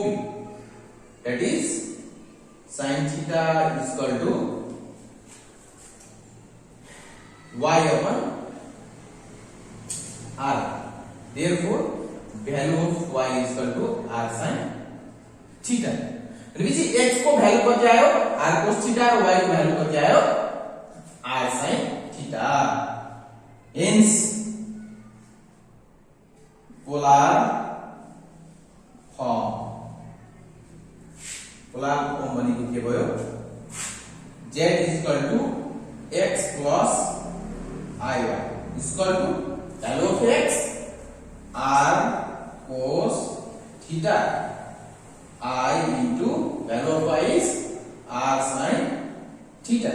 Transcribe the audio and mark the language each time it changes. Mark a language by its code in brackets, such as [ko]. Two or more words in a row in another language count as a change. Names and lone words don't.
[en] That is sin theta is equal to y upon r। Therefore, value of y is equal to r sin theta। [ne] x को वैल्यू कति आयो [en] r cos theta [ne] और y को वैल्यू कति आयो [en] r sin theta. hence polar form [ne] भनेको के भयो [en] z is equal to x plus iy is equal to value of x r cos theta I into value of y is r sin theta।